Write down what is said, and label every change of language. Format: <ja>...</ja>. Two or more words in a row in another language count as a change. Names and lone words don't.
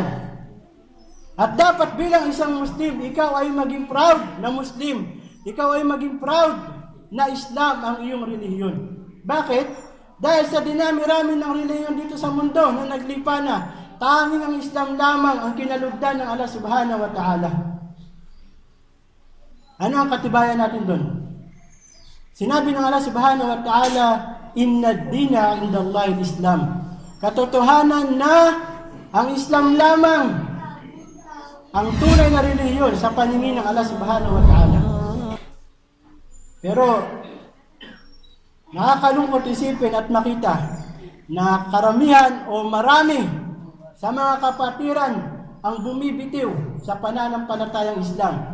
<tl>At dapat bilang isang Muslim, ikaw ay maging proud na Muslim. Ikaw ay maging proud na Islam ang iyong relihiyon. Bakit? Dahil sa dinami-rami ng relihiyon dito sa mundo na naglipa na, tanging ang Islam lamang ang kinalugdan ng Allah</tl> <ar>سبحانه وتعالى.</ar> <tl>Ano ang katibayan natin doon? Sinabi ng Allah</tl> <ar>سبحانه وتعالى، إن الدين عند الله الإسلام.</ar> <tl>Katotohanan na Ang Islam lamang ang tunay na relihiyon sa paningin ng Allah</tl> <ar>سبحانه وتعالى.</ar> <tl>Pero nakakalungkot isipin at makita na karamihan o marami sa mga kapatiran ang bumibitiw sa pananampalatayang Islam.</tl>